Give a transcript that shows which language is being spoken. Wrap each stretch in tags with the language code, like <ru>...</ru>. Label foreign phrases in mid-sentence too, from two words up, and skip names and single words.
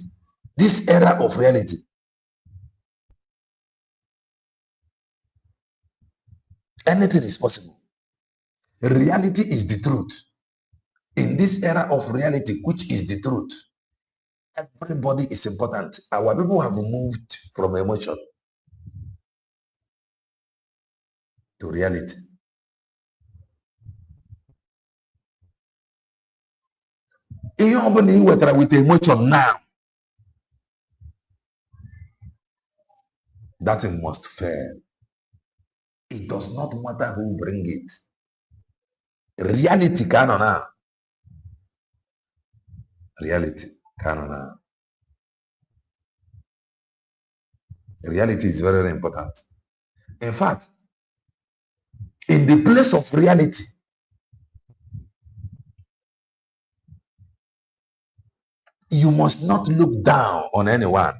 <en>This era of reality. Anything is possible. Reality is the truth. In this era of reality, which is the truth, everybody is important. Our people have moved from emotion to reality.</en> <ig>Ihe ọbụla ị wetara</ig> <en>with emotion now, that thing must fail. It does not matter who bring it.</en> <ig>Reality ka nọ na. Reality ka nọ na.</ig> <en>Reality is very, very important. In fact, in the place of reality, you must not look down on anyone.</en>